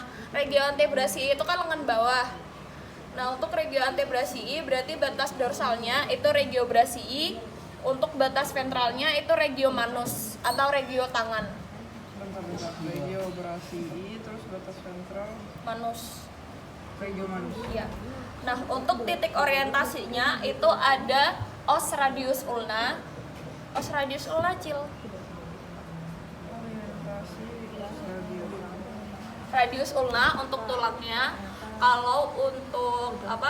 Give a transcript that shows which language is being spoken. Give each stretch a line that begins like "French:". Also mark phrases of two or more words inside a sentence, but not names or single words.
Latin: Regio antebrasii
Indonesian: itu kan lengan bawah. Nah, untuk
Latin: regio antebrasii
Indonesian: berarti batas dorsalnya itu
Latin: regio brasii,
Indonesian: untuk batas ventralnya itu
Latin: regio manus
Indonesian: atau regio tangan. Bentar.
Latin: Regio brasii,
Indonesian: terus batas ventral Manus.
Latin: regio manus.
Indonesian: Iya. Nah, untuk titik orientasinya itu ada
Latin: os radius ulna. Os radius ulna cil.
Indonesian: Orientasi regio.
Latin: Radius ulna
Indonesian: untuk tulangnya. Kalau untuk apa?